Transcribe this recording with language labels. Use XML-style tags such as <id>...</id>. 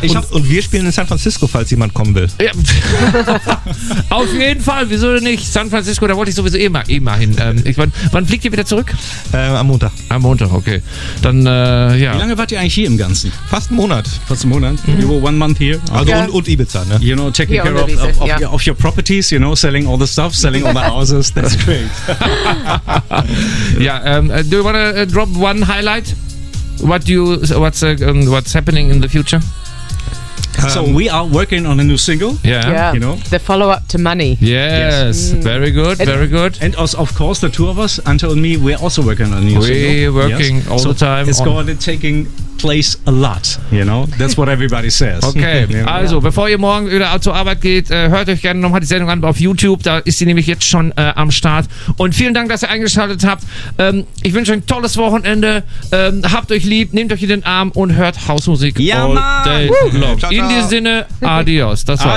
<de>Und wir spielen in San Francisco, falls jemand kommen will. Ja. Auf jeden Fall, wieso denn nicht? San Francisco, da wollte ich sowieso immer hin. Wann fliegt ihr wieder zurück? Am Montag. Am Montag, okay. Dann, ja. Wie lange wart ihr eigentlich hier im Ganzen? Fast einen Monat.</de> <en>Mhm. You were 1 month here.</en> <de>Also yeah. Und Ibiza, ne?</de> <en>You know, taking care of your properties, you know, selling all the stuff, selling all the houses, that's great. Yeah, do you want to drop one highlight? What's happening in the future? So we are working on a new single. Yeah, yeah. You know, the follow-up to Money. Yes. Mm. Very good. And us, of course, the two of us, Ante and me, we're also working on a new single. We're working all the time. It's going to taking place a lot, you know, that's what everybody says.</en> <de>Okay, also bevor ihr morgen wieder zur Arbeit geht, hört euch gerne nochmal die Sendung an auf YouTube, da ist sie nämlich jetzt schon am Start. Und vielen Dank, dass ihr eingeschaltet habt. Ich wünsche euch ein tolles Wochenende, habt euch lieb, nehmt euch in den Arm und hört Hausmusik. Ja,</de> <en>all day long.</en> <de>In diesem Sinne, adios. Das war's.</de>